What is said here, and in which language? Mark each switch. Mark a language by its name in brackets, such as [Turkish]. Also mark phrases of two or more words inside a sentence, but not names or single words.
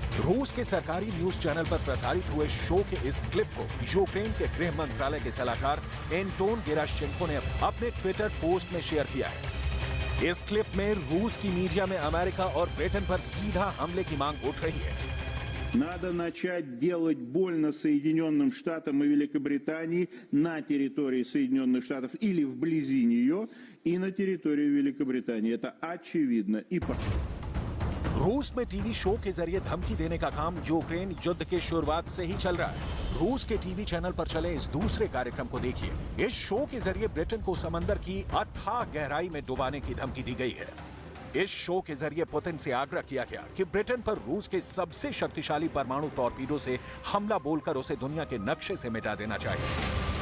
[Hindi] रूस के सरकारी न्यूज चैनल पर प्रसारित हुए शो के इस क्लिप को यूक्रेन के गृह मंत्रालय के सलाहकार एंटोन गेराशचेंको ने अपने ट्विटर पोस्ट में शेयर किया है। इस क्लिप में रूस की मीडिया में अमेरिका और ब्रिटेन पर सीधा हमले की मांग उठ रही है। [Russian] Надо начать делать больно Соединенным Штатам и Великобритании на территории Соединенных Штатов или вблизи нее и на территории Великобритании. Это очевидно. И [Hindi] रूस में टीवी शो के जरिए धमकी देने का काम यूक्रेन युद्ध के शुरुआत से ही चल रहा है। रूस के टीवी चैनल पर चले इस दूसरे कार्यक्रम को देखिए। इस शो के जरिए ब्रिटेन को समंदर की अथाह गहराई में डुबाने की धमकी दी गई है। इस शो के जरिए पुतिन से आग्रह किया गया कि ब्रिटेन पर रूस के सबसे शक्तिशाली परमाणु टॉर्पीडो से हमला बोलकर उसे दुनिया के नक्शे से मिटा देना चाहिए।